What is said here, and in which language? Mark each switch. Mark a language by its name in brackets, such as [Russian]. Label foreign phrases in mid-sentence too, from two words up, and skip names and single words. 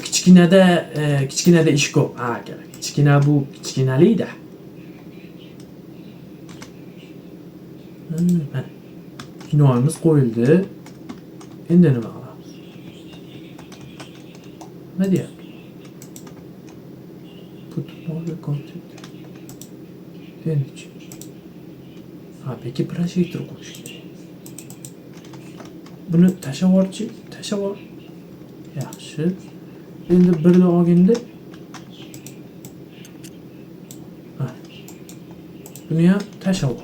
[Uzbek] Kichkinada ish ko'p. Akalar, kichkina bu kichkinalik-da. Mana kinomiz qo'yildi. Endi nima qilamiz? Nima deyapti? [English] Put more content. [Uzbek] Endi peki proyektor qo'yish kerak. Buni tashavorchi. Yaxshi. Endi birni olganda buni ham tashavor.